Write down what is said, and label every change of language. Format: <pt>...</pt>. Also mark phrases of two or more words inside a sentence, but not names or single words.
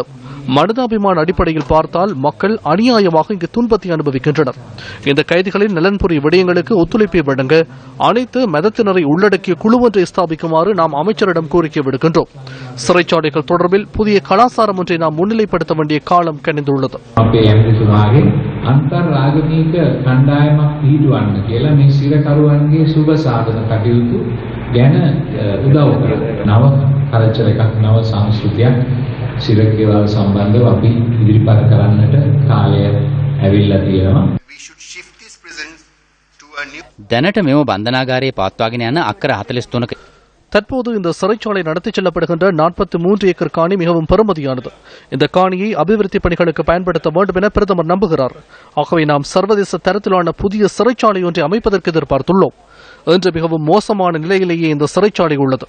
<ta>மனிதாபிமான அடிப்படையில் பார்த்தால் மக்கள் அநியாயமாக இங்கு துன்பத்தை அனுபவிக்கின்றனர். இந்த கைதிகளின் நலன்புரி விடயங்களுக்கு ஒத்துழைப்பை வழங்க அனைத்து மதத்தினரை உள்ளடக்கிய குழு ஒன்றை ஸ்தாபிக்குமாறு நாம் அமைச்சரிடம் கோரிக்கை விடுக்கின்றோம். சிறைச்சாலைகள் தொடர்பில் புதிய கலாச்சாரம் ஒன்றை நாம் முன்னிலைப்படுத்த வேண்டிய காலம் கனிந்துள்ளது.</ta> <si>අන්තර්ආගමික කණ්ඩායමක් පිහිටුවන්න කියලා මේ සිරකරුවන්ගේ සුබ සාධන කටයුතු ගැන උදව් කරන නව කල්චර් එකක් නව සංස්කෘතියක් සිරකේවල් සම්බන්ධව අපි ඉදිරිපත් කරන්නට කාලය ඇවිල්ලා තියෙනවා. දැනට මෙම බන්ධනාගාරයේ පවත්වාගෙන යන අක්කර 43ක</si> <ta>தற்போது இந்த சிறைச்சாலை நடத்திச் செல்லப்படுகின்ற 43 ஏக்கர் காணி மிகவும் பெறுமதியானது. இந்த காணியை அபிவிருத்தி பணிகளுக்கு பயன்படுத்த வேண்டும் என பிரதமர் நம்புகிறார். ஆகவே நாம் சர்வதேச தரத்திலான புதிய சிறைச்சாலை ஒன்றை அமைப்பதற்கு எதிர்பார்த்துள்ளோம். இன்று மிகவும் மோசமான நிலையிலேயே இந்த சிறைச்சாலை உள்ளது.</ta>